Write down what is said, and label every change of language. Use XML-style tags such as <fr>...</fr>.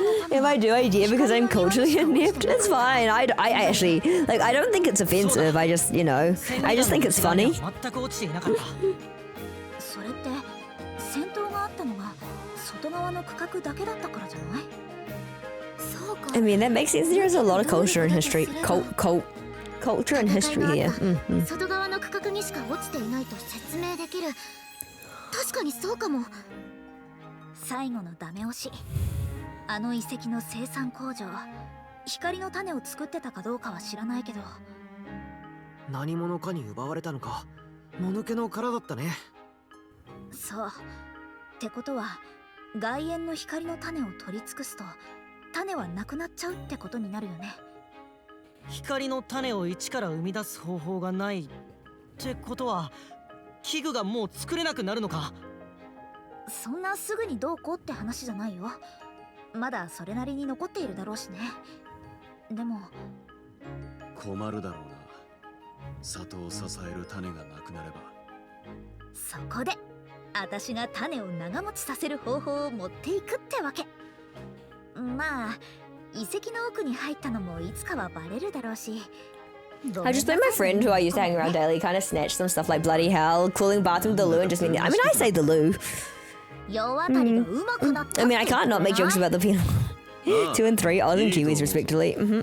<en>If I do, I do because I'm culturally inept. It's fine. I actually, like, I don't think it's offensive. I just, you know, I just think it's funny.</en> <ja>全く落ちていなかった。それって戦闘があったのが外側の区画だけだったからじゃない？そうか。</ja> <en>I mean, that makes sense. There's a lot of culture and history. Culture and history here.</en> <ja>外側の区画にしか落ちていないと説明できる。確かにそうかも。最後のダメ押し。あの遺跡の生産工場、光の種を作ってたかどうかは知らないけど。何者かに奪われたのか。もぬけの殻だったね。そう。ってことは、外縁の光の種を取り尽くすと、種はなくなっちゃうってことになるよね。光の種を一から生み出す方法がないってことは、器具がもう作れなくなるのか？そんなすぐにどうこうって話じゃないよ。まだそれなりに残っているだろうしね。でも困るだろうな。里を支える種がなくなれば。そこで私が種を長持ちさせる方法を持っていくってわけ。まあ遺跡の奥に入ったのもいつかはバレるだろうし。</ja> <en>I just bet my friend who I used to hang around daily kind of snatched some stuff like bloody hell, cooling bathroom with the loo, and just mean, I mean, I say the loo. I mean, I can't not make jokes about the penal. 2 and 3, Oz and Kiwis respectively.</en>